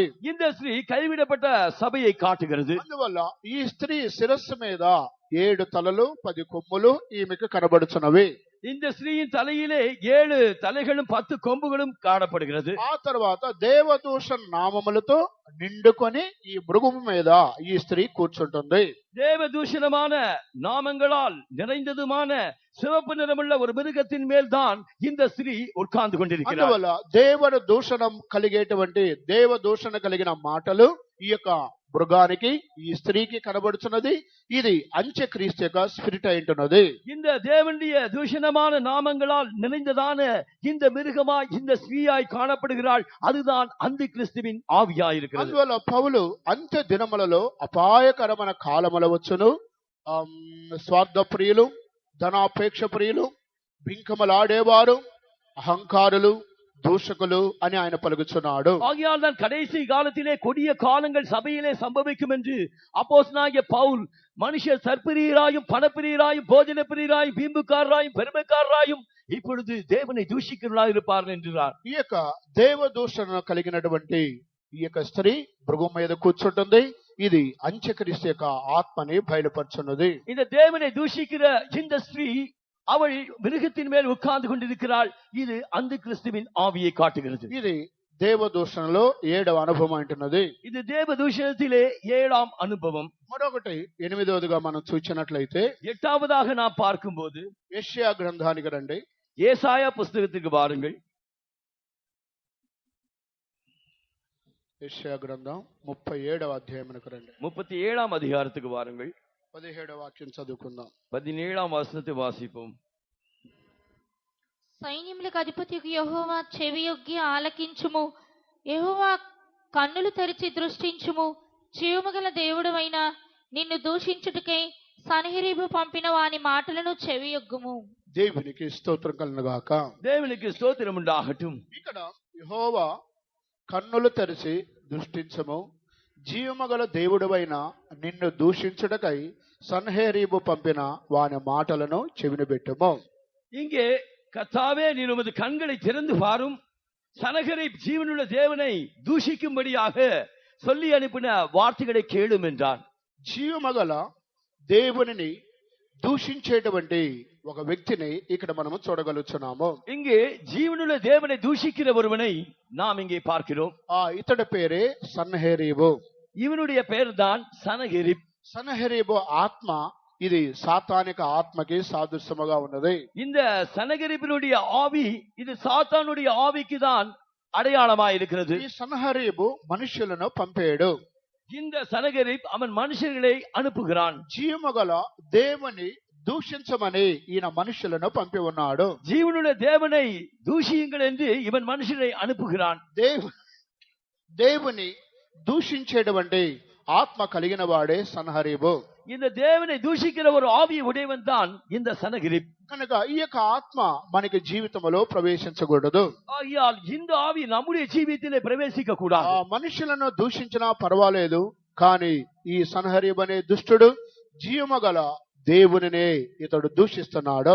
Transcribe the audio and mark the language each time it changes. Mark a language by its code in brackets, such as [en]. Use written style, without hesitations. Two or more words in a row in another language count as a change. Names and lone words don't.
[ta] இந்த ஸ்திரீ கைவிடப்பட்ட சபையை காட்டுகிறது. [te] అందువల్ల ఈ స్త్రీ శిరస్సు మీద 7 తలలు 10 కొమ్ములు ఈమెకు కనబడుచున్నవి. [ta] இந்த ஸ்திரீயின் தலையிலே 7 தலைகளும் 10 கொம்புகளும் காணப்படுகிறது. [te] ఆ తర్వాత దేవదూషణ నామములతో నిండుకొని ఈ మృగము మీద ఈ స్త్రీ కూర్చుంటుంది. [ta] தேவதூஷணமான நாமங்களால் நிறைந்ததுமான சிவப்பு நிறமுள்ள ஒரு மிருகத்தின் மேல் தான் இந்த ஸ்திரீ உட்கார்ந்து கொண்டிருக்கிறார். [te] అందువల్ల దేవుని దూషణం కలిగేటువంటి దేవదూషణ కలిగిన మాటలు ఈ యొక్క మృగానికి, ఈ స్త్రీకి కనబడుచున్నది. ఇది అంత్యక్రీస్తు యొక్క స్పిరిట్ అయింటున్నది. [ta] இந்த தேவனுடைய தூஷணமான நாமங்களால் நிறைந்ததான இந்த மிருகமாய் இந்த ஸ்திரீயாய் காணப்படுகிறாள். அதுதான் அந்தி கிறிஸ்துவின் ஆவியாய் இருக்கிறது. [te] అందువల్ల పౌలు అంత్య దినములలో అపాయకరమైన కాలముల వచ్చును, స్వార్థ ప్రియులు, ధనాపేక్ష ప్రియులు, బింకములాడేవారు, అహంకారులు, దూషకులు అని ఆయన పలుకుచున్నాడు. [ta] ஆகையால் தான் கடைசி காலத்திலே கொடிய காலங்கள் சபையிலே சம்பவிக்கும் என்று அப்போஸ்தலனாகிய பவுல் மனுஷர் சற்பிரியராயும் பணப்பிரியராயும் போஜன பிரியராயும் வீம்புக்காரராயும் பெருமைக்காரராயும் இப்பொழுது தேவனை தூஷிக்கிறவர்களாக இருப்பார்கள் என்றார். [te] ఈ యొక్క దేవదూషణ కలిగినటువంటి ఈ యొక్క స్త్రీ మృగం మీద కూర్చుంటుంది. ఇది అంత్యక్రీస్తు యొక్క ఆత్మని బయలుపరుచున్నది. [ta] இந்த தேவனை தூஷிக்கிற இந்த ஸ்திரீ அவள் மிருகத்தின் மேல் உட்கார்ந்து கொண்டிருக்கிறாள். இது அந்த கிறிஸ்துவின் ஆவியை காட்டுகிறது. [te] ఇది దేవదూషణలో 7వ అనుభవం అంటున్నది. [ta] இது தேவதூஷணத்திலே 7ஆம் அனுபவம். [te] మరొకటి 8వదిగా మనం చూసినట్లయితే [ta] 8ஆவதாக நாம் பார்க்கும்போது [te] యెషయా గ్రంథానికి రండి. [ta] ஏசாயா புஸ்தகத்துக்கு வாருங்கள். [te] యెషయా గ్రంథం 37వ అధ్యాయమునకు రండి. [ta] 37ஆம் அதிகாரத்துக்கு வாருங்கள். [te] 17వ వాక్యం చదువుకుందాం. [ta] 17ஆம் వచనத்தை వాసిపోం. [te] సైన్యములకు అధిపతియగు యెహోవా చెవియొగ్గి ఆలకించుము. యెహోవా కన్నులు తెరిచి దృష్టించుము. జీవముగల దేవుడవైన నిన్ను దూషించుటకై సన్హెరీబు పంపిన వాని మాటలను చెవియొగ్గుము. దేవునికి స్తోత్రం కలుగుగాక. [ta] தேவனுக்கு ஸ்தோத்திரம் உண்டாகட்டும். [te] ఇక్కడ యెహోవా కన్నులు తెరిచి దృష్టించము, జీవమగల దేవుడవైన నిన్ను దూషించుటకై సన్హెరీబు పంపిన వాని మాటలను చెవినబెట్టుము. [ta] இங்கே கர்த்தாவே நீர் உமது கண்களை திறந்து பாரும், சனகரிப் ஜீவனுள்ள தேவனை தூஷிக்கும்படியாக சொல்லி அனுப்பின வார்த்தைகளை கேளும் என்றான். [te] జీవమగల దేవునిని దూషించేటువంటి ఒక వ్యక్తిని ఇక్కడ మనము చూడగలుగుతున్నాము. [ta] இங்கே ஜீவனுள்ள தேவனை தூஷிக்கிற ஒருவனை நாம் இங்கே பார்க்கிறோம். [te] ఇతడి పేరే సన్హెరీబు. [ta] இவனுடைய பெயர் தான் சனகரிப். [te] సన్హెరీబు ఆత్మ ఇది సాతానిక ఆత్మకి సాదృశ్యముగా ఉన్నది. [ta] இந்த சனகரிபினுடைய ஆவி இது சாத்தானுடைய ஆவிக்கு தான் அடையாளமாக இருக்கிறது. [te] ఈ సన్హెరీబు మనుషులను పంపాడు. [ta] இந்த சனகரிப் அவன் மனுஷர்களை அனுப்புகிறான். [te] జీవమగల దేవుని దూషించమని ఈయన మనుషులను పంపి ఉన్నాడు. [ta] ஜீவனுள்ள தேவனை தூஷியுங்கள் என்று இவன் மனுஷரை அனுப்புகிறான். [te] దేవుని దూషించేటువంటి ఆత్మ కలిగిన వాడే సన్హెరీబు. [ta] இந்த தேவனை தூஷிக்கிற ஒரு ஆவியை உடையவன் தான் இந்த சனகரிப். [te] కనుక ఈ యొక్క ఆత్మ మనకి జీవితంలో ప్రవేశించకూడదు. [ta] ஆகையால் இந்த ஆவி நம்முடைய ஜீவியத்திலே பிரவேசிக்க கூடாது. [te] మనుషులను దూషించినా పర్వాలేదు, కానీ ఈ సన్హెరీబు అనే దుష్టుడు జీవమగల దేవునినే ఇతడు దూషిస్తున్నాడు.